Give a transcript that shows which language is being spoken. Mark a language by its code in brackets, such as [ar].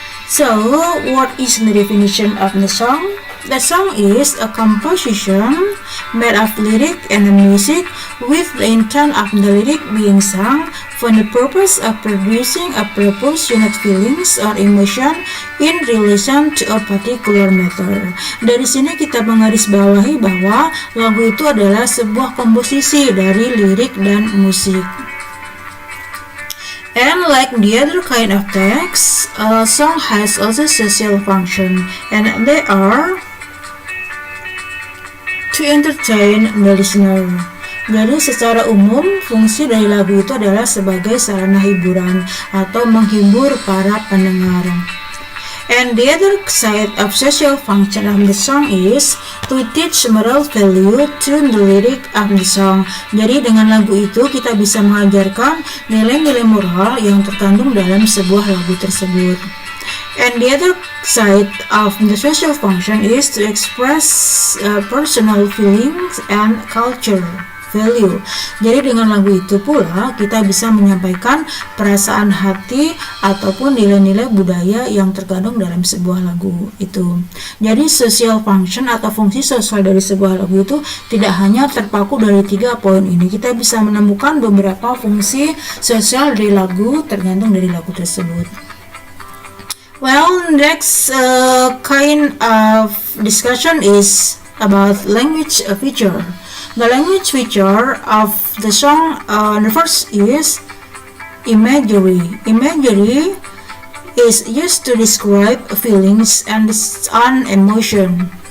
[en] So, what is the definition of the song? The song is a composition made of lyric and music with the intent of the lyric being sung for the purpose of producing a proportionate feelings or emotion in relation to a particular matter. [id] Dari sini kita menggarisbawahi bahwa lagu itu adalah sebuah komposisi dari lirik dan musik. [en] And like the other kind of text, a song has also social function, and they are to entertain the listener. [id] Jadi secara umum fungsi dari lagu itu adalah sebagai sarana hiburan atau menghibur para pendengar. [en] And the other side of social function of the song is to teach moral value to the lyric of the song. [id] Jadi dengan lagu itu kita bisa mengajarkan nilai-nilai moral yang terkandung dalam sebuah lagu tersebut. [en] And the other side of the social function is to express personal feelings and culture value. [id] Jadi dengan lagu itu pula kita bisa menyampaikan perasaan hati ataupun nilai-nilai budaya yang terkandung dalam sebuah lagu itu. Jadi social function atau fungsi sosial dari sebuah lagu itu tidak hanya terpaku dari 3 poin ini. Kita bisa menemukan beberapa fungsi sosial dari lagu tergantung dari lagu tersebut. [en] Well, next kind of discussion is about language feature. The language feature of the song, the first is imagery. Imagery is used to describe feelings and an emotion.